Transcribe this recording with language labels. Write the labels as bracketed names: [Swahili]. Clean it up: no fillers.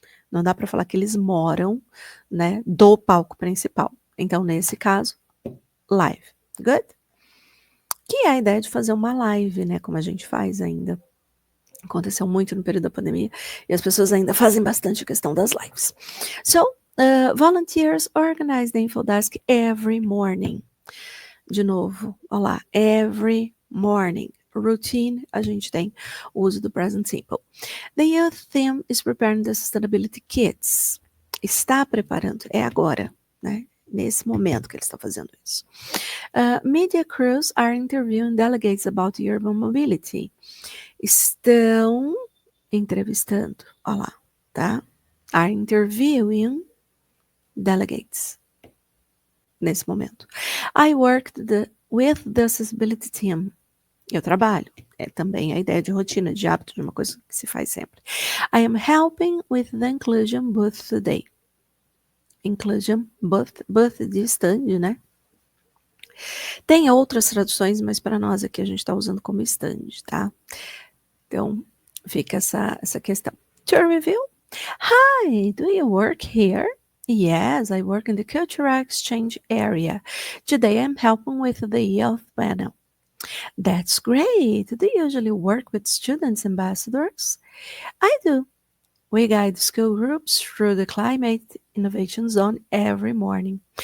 [Portuguese] Não dá para falar que eles moram, né, do palco principal. Então, nesse caso, live. Good? Que é a ideia de fazer uma live, né, como a gente faz ainda. Aconteceu muito no período da pandemia e as pessoas ainda fazem bastante a questão das lives. [English] So, volunteers organize the info desk every morning. [Portuguese] De novo, olha lá, every morning. Routine, a gente tem o uso do present simple. [English] The youth team is preparing the sustainability kits. [Portuguese] Está preparando, é agora, né? Nesse momento que eles estão fazendo isso. [English] Media crews are interviewing delegates about urban mobility. [Portuguese] Estão entrevistando, olha lá, tá? [English] Are interviewing delegates [Portuguese] nesse momento. [English] I worked with the accessibility team. [Portuguese] Eu trabalho. É também a ideia de rotina, de hábito, de uma coisa que se faz sempre. [English] I am helping with the inclusion booth today. [Portuguese] Inclusion booth de stand, né? Tem outras traduções, mas para nós aqui a gente está usando como stand, tá? Então, fica essa questão. [English] To review. Hi, do you work here? Yes, I work in the cultural exchange area. Today I'm helping with the youth panel. That's great. Do you usually work with students ambassadors? I do. We guide school groups through the Climate Innovation Zone every morning.